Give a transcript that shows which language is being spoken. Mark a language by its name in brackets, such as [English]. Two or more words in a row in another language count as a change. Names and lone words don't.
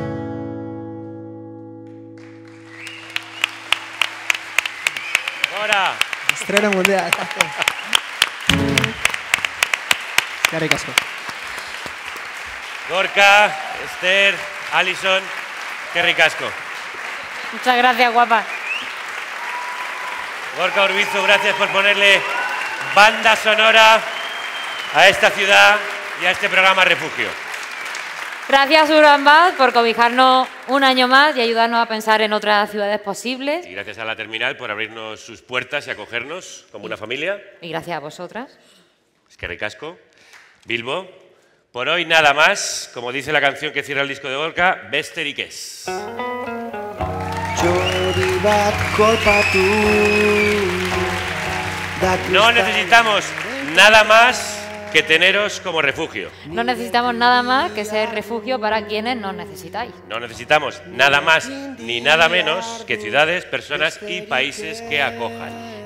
[Basque] Gora! [Spanish] Estreno mundial. [Basque] Eskerrik asko. Gorka, Esther, Alison, eskerrik asko. [Spanish] Muchas gracias, guapa. Gorka Urbizu, gracias por ponerle banda sonora a esta ciudad y a este programa Refugio. Gracias, Urban Bad, por cobijarnos un año más y ayudarnos a pensar en otras ciudades posibles. Y gracias a la Terminal por abrirnos sus puertas y acogernos como una familia. Y gracias a vosotras. [Basque] Eskerrik asko. Bilbo, [Spanish] por hoy nada más. Como dice la canción que cierra el disco de Gorka, [Basque] besterik ez. [Spanish] No necesitamos nada más que teneros como refugio. No necesitamos nada más que ser refugio para quienes nos necesitáis. No necesitamos nada más ni nada menos que ciudades, personas y países que acojan.